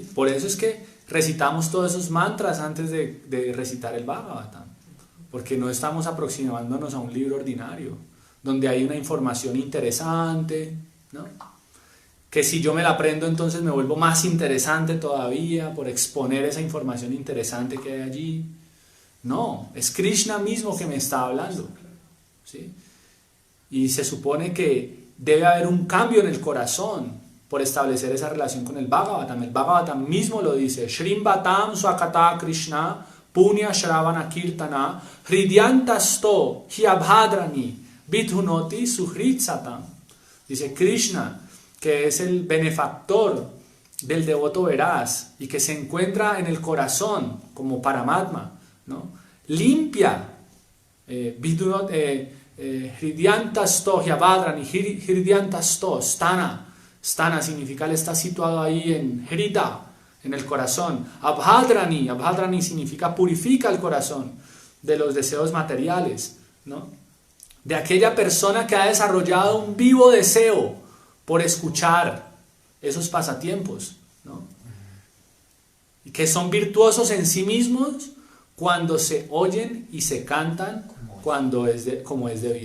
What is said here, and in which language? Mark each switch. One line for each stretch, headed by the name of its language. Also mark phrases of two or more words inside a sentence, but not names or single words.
Spanish: Por eso es que recitamos todos esos mantras antes de recitar el Bhagavatam, porque no estamos aproximándonos a un libro ordinario, donde hay una información interesante, ¿no?, que si yo me la aprendo entonces me vuelvo más interesante todavía por exponer esa información interesante que hay allí. No, es Krishna mismo que me está hablando, ¿sí? Y se supone que debe haber un cambio en el corazón por establecer esa relación con el Bhagavatam. El Bhagavatam mismo lo dice:
Sanskrit: Shrimbatam swakata Krishna punya shravana kirtana hridyantasto hyabhadrani vidhunoti suhritsatam.
Spanish: Dice Krishna, que es el benefactor del devoto veraz y que se encuentra en el corazón como Paramatma, ¿no?, limpia,
Sanskrit: hridyantasto hyabhadrani, hridyantasto, stana.
Spanish: Stana significa él está situado ahí en Hrida, en el corazón. Abhadrani, Abhadrani significa purifica el corazón de los deseos materiales, ¿no?, de aquella persona que ha desarrollado un vivo deseo por escuchar esos pasatiempos, ¿no?, y que son virtuosos en sí mismos cuando se oyen y se cantan como es debido.